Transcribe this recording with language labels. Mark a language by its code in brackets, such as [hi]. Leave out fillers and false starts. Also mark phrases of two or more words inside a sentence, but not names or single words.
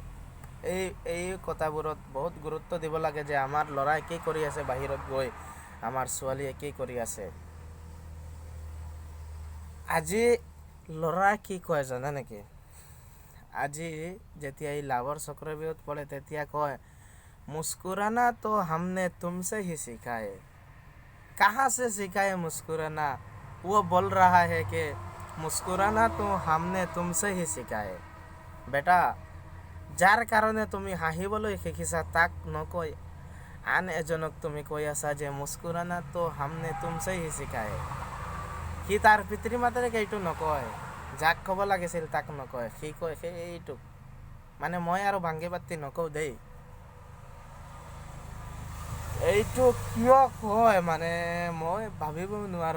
[as] এই কথাবোৰত বহুত গুৰুত্ব দিব লাগে যে আমাৰ ল'ৰাই কি কৰি আছে বাহিৰত গৈ, আমাৰ ছোৱালীয়ে কি কৰি আছে। আজি ল'ৰাই কি কয় জানে নেকি? আজি যেতিয়া এই লাভৰ চক্ৰব্যূহত পৰে তেতিয়া কয়, [hi] मुस्कुराना तो हमने तुमसे ही सीखा है। कहाँ से सीखा है मुस्कुराना? वो बोल रहा है कि मुस्कुराना तो हमने तुमसे ही सीखा है। [as] বেটা, যাৰ কাৰণে তুমি হাঁহিবলৈ শিকিছা তাক নকৈ আন এজনক তুমি কৈ আছা যে [hi] मुस्कुराना तो हमने तुमसे ही सीखा है। [as] সি তাৰ পিতৃ মাতৃক এইটো নকয়, যাক ক'ব লাগিছিল তাক নকয়, সি কয় সেইটোক। মানে মই আৰু ভাংগি পাতি নকওঁ দেই, এইটো কিয় কয় মানে মই ভাবিব নোৱাৰোঁ।